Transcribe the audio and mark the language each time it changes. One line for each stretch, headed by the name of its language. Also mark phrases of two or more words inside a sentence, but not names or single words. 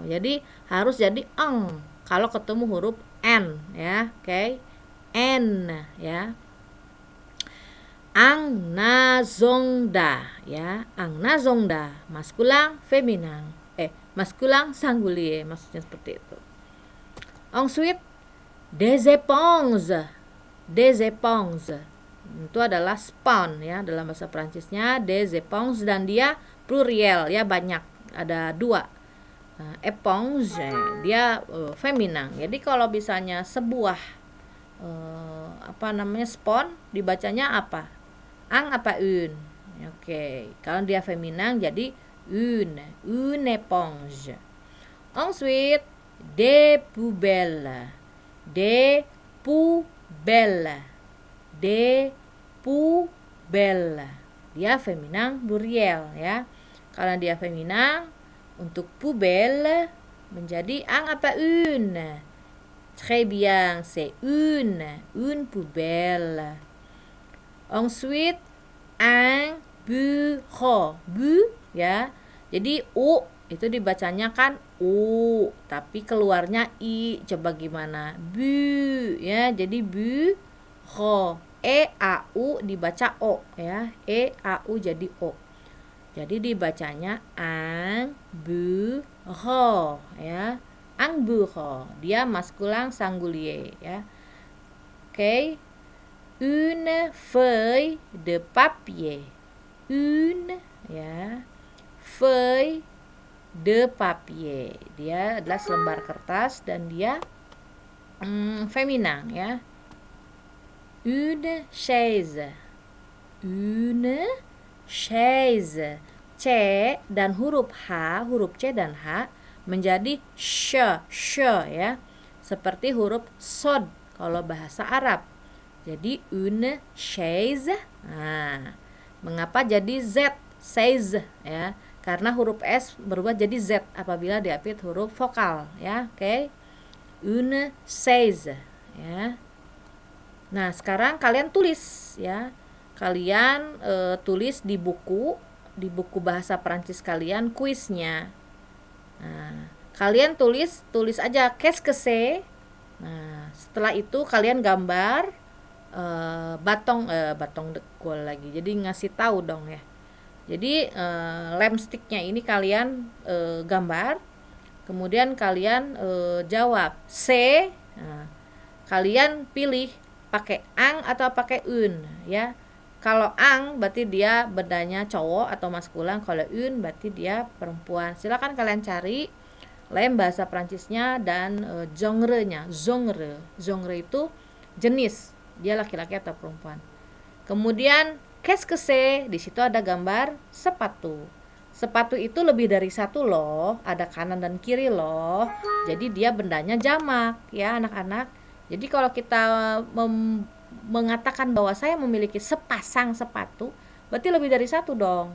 Indonesian: Jadi harus jadi ang kalau ketemu huruf n ya. Oke. N ya. Ang na zongda ya. Ang na zongda,
French: maskulang feminang. Maskulang singulier,
Indonesian: maksudnya seperti itu.
French: Ensuite, des éponges. Des éponges
Indonesian: itu adalah spon ya dalam bahasa Prancisnya,
French: des éponges,
Indonesian: dan dia pluriel ya, banyak, ada 2. Éponge dia feminang. Jadi kalau misalnya sebuah spon dibacanya apa? Ang apa une? Oke. Kalau dia feminang jadi
French: une éponge. Ensuite, des poubelles. Des poubelles. Des poubelles.
Indonesian: Dia
French: feminang pluriel
Indonesian: ya. Kalau dia feminang, untuk poubelle menjadi ang apa une.
French: Très bien, c'est une poubelle. Ensuite, un bureau.
Indonesian: Bu ya. Jadi u itu dibacanya kan u, tapi keluarnya i. Coba gimana? Bu ya. Jadi bu ho. A u dibaca o ya. A u jadi o. Jadi dibacanya
French: ang bureau
Indonesian: ya. Ang bureau. Dia
French: maskulang singulier
Indonesian: ya. Oke.
French: Une feuille de papier. Une ya. Feuille de papier.
Indonesian: Dia adalah selembar kertas dan dia feminang ya.
French: Une chaise. Une chaise.
Indonesian: C dan huruf H, huruf C dan H menjadi sh ya. Seperti huruf sod kalau bahasa Arab. Jadi
French: une chaise.
Indonesian: Nah, mengapa jadi Z? Chaise ya. Karena huruf S berubah jadi Z apabila diapit huruf vokal ya. Oke.
French: Une chaise ya.
Indonesian: Nah, sekarang kalian tulis ya. Kalian tulis di buku bahasa Prancis kalian kuisnya. Nah, kalian tulis aja
French: qu'est-ce que c'est.
Indonesian: Nah, setelah itu kalian gambar
French: batong de colle
Indonesian: lagi. Jadi ngasih tahu dong ya. Jadi lem sticknya ini kalian gambar, kemudian kalian jawab C. Nah, kalian pilih pakai ang atau pakai un ya. Kalau ang berarti dia bendanya cowok atau maskulan, kalau un berarti dia perempuan. Silakan kalian cari lem bahasa Prancisnya dan genre-nya. Genre itu jenis, dia laki-laki atau perempuan.
French: Kemudian qu'est-ce que c'est?
Indonesian: Di situ ada gambar sepatu. Sepatu itu lebih dari satu loh, ada kanan dan kiri loh. Jadi dia bendanya jamak ya anak-anak. Jadi kalau kita mengatakan bahwa saya memiliki sepasang sepatu, berarti lebih dari satu dong.